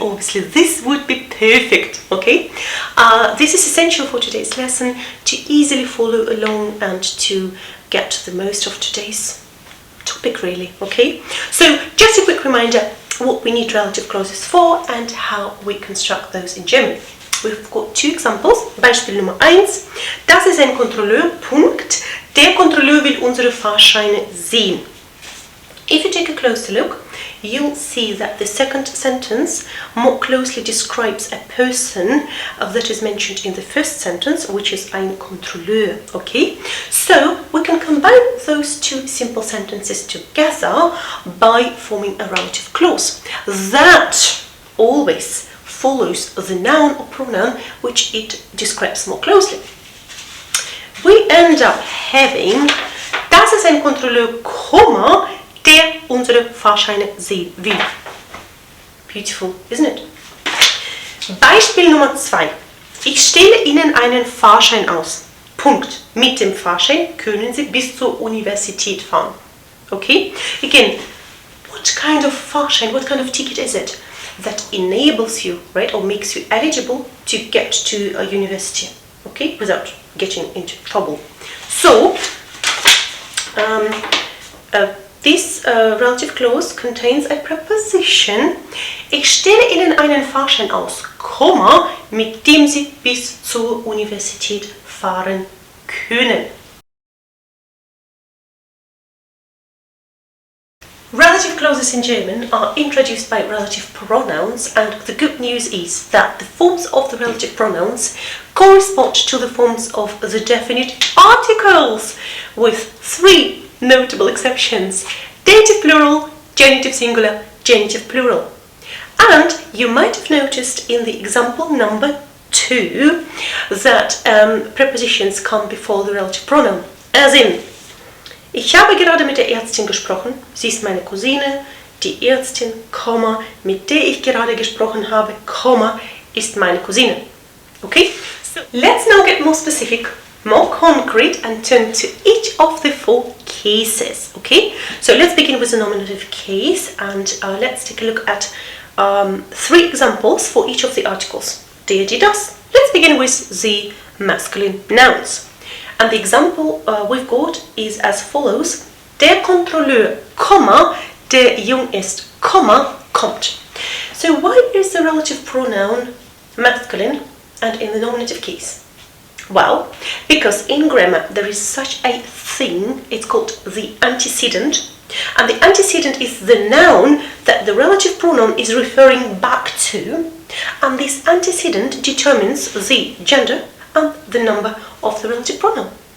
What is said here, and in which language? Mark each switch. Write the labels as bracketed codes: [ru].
[en] Obviously this would be perfect, okay? This is essential for today's lesson to easily follow along and to get the most of today's topic, really, okay? So just a quick reminder what we need relative clauses for and how we construct those in German. We've got two examples. [de] Beispiel Nummer 1. Das ist ein Kontrolleur, Punkt. Der Kontrolleur will unsere Fahrscheine sehen. [en] If you take a closer look, you'll see that the second sentence more closely describes a person that is mentioned in the first sentence, which is ein Kontrolleur, okay? So we can combine those two simple sentences together by forming a relative clause that always follows the noun or pronoun which it describes more closely. We end up having, [de] das ist ein Kontrolleur, Komma, der unsere Fahrscheine sehen will. [en] Beautiful, isn't it? [de] Beispiel Nummer 2. Ich stelle Ihnen einen Fahrschein aus. Punkt. Mit dem Fahrschein können Sie bis zur Universität fahren. [en] Okay? Again, what kind of Fahrschein, what kind of ticket is it that enables you, right, or makes you eligible to get to a university, okay, without getting into trouble? So, this relative clause contains a preposition. [de] Ich stelle Ihnen einen Fahrschein aus, Komma, mit dem Sie bis zur Universität fahren können. [en] Relative clauses in German are introduced by relative pronouns, and the good news is that the forms of the relative pronouns correspond to the forms of the definite articles, with 3 notable exceptions: dative plural, genitive singular, genitive plural. And you might have noticed in the example number 2 that prepositions come before the relative pronoun, as in, [de] ich habe gerade mit der Ärztin gesprochen, sie ist meine Cousine, die Ärztin, Komma, mit der ich gerade gesprochen habe, Komma, ist meine Cousine. [en] Okay? So let's now get more specific, more concrete, and turn to each of the 4 cases. Okay? So let's begin with the nominative case, and let's take a look at 3 examples for each of the articles. Der, die, das. Let's begin with the masculine nouns. And the example we've got is as follows. [de] Der Kontrolleur, Komma, der jung ist, Komma, kommt. [en] So why is the relative pronoun masculine and in the nominative case? Well, because in grammar there is such a thing, it's called the antecedent, and the antecedent is the noun that the relative pronoun is referring back to, and this antecedent determines the gender and the number of the relative pronoun.